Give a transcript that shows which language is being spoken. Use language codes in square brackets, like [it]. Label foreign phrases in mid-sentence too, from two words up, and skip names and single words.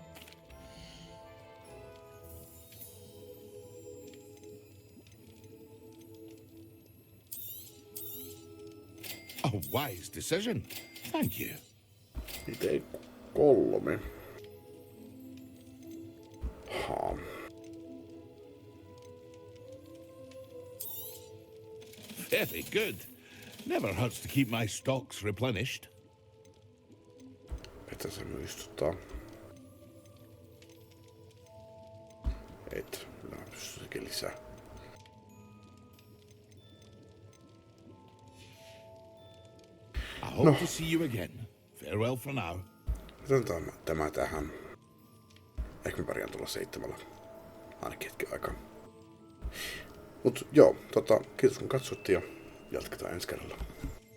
[en] A wise decision. Thank you. [fi] Miten 3? Haa. [en] Very good. Never hurts to keep my stocks replenished. [fi] Mitä se muistuttaa? Et. Sekin lisää. [en] I hope to see you again. Farewell for now. [fi] Otetaan tämä tähän. Ehkä me pärjään tulla 7. Ainakin hetken aikaa. Mut joo, kiitos kun katsottiin ja jatketaan ensi kerralla.